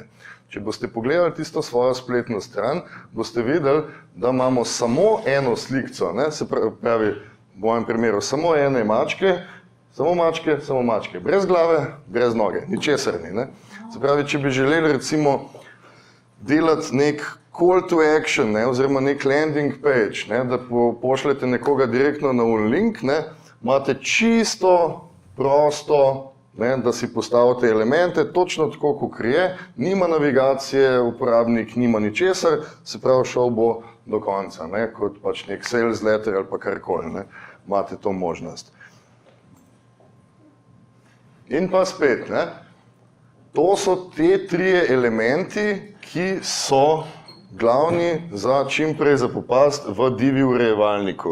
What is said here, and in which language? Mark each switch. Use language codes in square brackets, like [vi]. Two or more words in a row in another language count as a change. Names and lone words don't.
[sl] Če boste pogledali tisto svojo spletno stran, boste videli, da imamo samo eno slikco, ne? Se pravi, v mojem primeru samo ene mačke, samo mačke, brez glave, brez noge, ničesar ni. Ne? Se pravi, če bi želeli recimo delati nek [en] call to action, [sl] ne, oziroma nek [en] landing page, [sl] ne, da pošljete nekoga direktno na link, ne, imate čisto prosto, ne, da si postavite elemente, točno tako, kot je, nima navigacije, uporabnik nima ničesar, se pravi, šel bo do konca, ne, kot pač nek [en] sales letter [sl] ali pa karkoli, ne, imate to možnost. In pa spet, ne, to so te trije elementi, ki so glavni za čim prej zapopast v Divi urejevalniku.